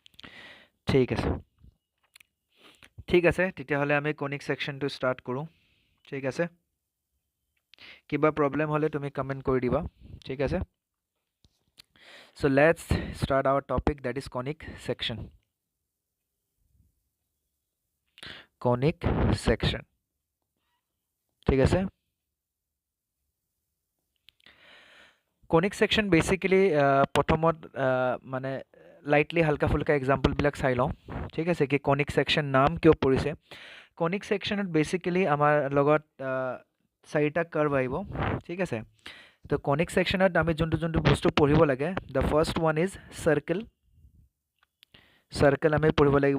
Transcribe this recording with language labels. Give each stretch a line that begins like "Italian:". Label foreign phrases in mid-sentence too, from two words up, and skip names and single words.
Assamese: ঠিক আছে তেতিয়াহ'লে আমি
English: conic sectionটো start
Assamese: কৰোঁ ঠিক আছে, কিবা প্ৰব্লেম হ'লে তুমি কমেণ্ট কৰি দিবা, ঠিক আছে।
English: So let's start our topic, that is conic section. Conic section,
Assamese: ঠিক আছে।
English: conic section basically
Assamese: প্ৰথমত মানে লাইটলি হালকা ফুলকা এক্সাম্পলবিলাক চাই লওঁ, ঠিক আছে, কি
English: conic section
Assamese: নাম কিয় পৰিছে।
English: conic sectionত basically
Assamese: আমাৰ লগত চাৰিটা কাৰ্ভ আহিব, ঠিক আছে। তো
English: conic sectionত
Assamese: আমি যোনটো বস্তু পঢ়িব লাগে,
English: the first one is circle, circle
Assamese: আমি পঢ়িব লাগিব।